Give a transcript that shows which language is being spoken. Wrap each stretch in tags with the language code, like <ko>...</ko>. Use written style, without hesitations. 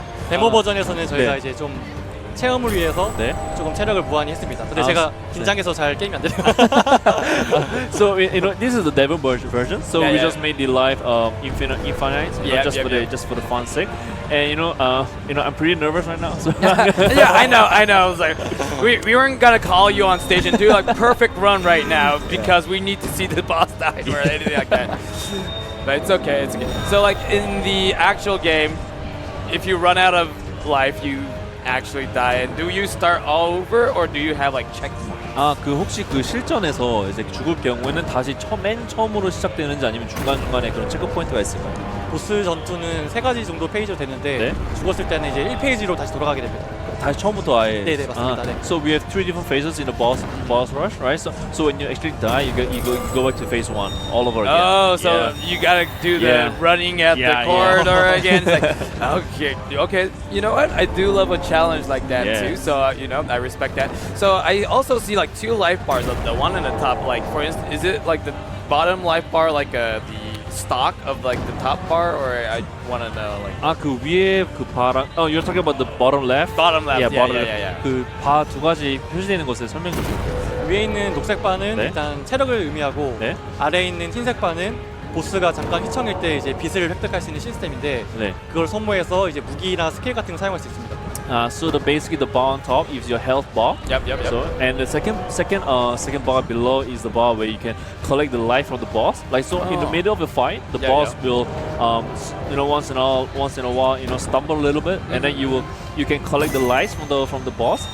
<ko>데모 버전에서는 저희가 네. 이제 좀 체험을 위해서 네. 조금 체력을 무한히 했습니다. 근데 제가 긴장해서 잘 게임이 안 되네요.</ko> <en>So this is the demo version. So Yeah, we yeah. just made the life infinite, just for the fun sake. And I'm pretty nervous right now. So Yeah, I know. I was like, we weren't gonna call you on stage and do like perfect run right now because we need to see the boss die or anything like that. But it's okay. It's okay. So like in the actual game, if you run out of life, you actually die. And do you start all over or do you have like checkpoints?</en> <ko>그 혹시 그 실전에서 이제 죽을 경우에는 다시 맨 처음으로 시작되는지 아니면 중간중간에 그런 체크 포인트가 있을까요? 보스 전투는 3가지 정도 페이지로 되는데 네. 죽었을 때는 이제 1페이지로 다시 돌아가게 됩니다. 다시 처음부터 아예. 네, 맞습니다. 네.</ko> <en>So we have 3 different phases in the boss rush, right? So when you actually die, you go back to phase 1 all over again. Oh, so you gotta do the running at the corridor again. It's like, okay. You know what? I do love a challenge like that too. So I respect that. So I also see like 2 life bars. The one in the top, like for instance, is it like the bottom life bar like the stock of like the top bar, or I want to know like.</en> <ko>그 위에 그 바랑.</ko> <en>You're talking about the bottom left. Bottom left. Yeah, bottom yeah. left.</en> <ko>그 바 두 가지 표시되는 곳에 설명 좀 드릴게요. 위에 있는 녹색 바는 네. 일단 체력을 의미하고 네. 아래에 있는 흰색 바는 보스가 잠깐 휘청일 때 이제 빛을 획득할 수 있는 시스템인데 네. 그걸 소모해서 이제 무기나 스킬 같은 거 사용할 수 있습니다.</ko> <en>So basically the bar on top is your health bar. Yep. So and the second bar below is the bar where you can collect the life from the boss. Like so, in the middle of the fight, the boss will once in a while stumble a little bit, and then you can collect the lives from the boss.</en>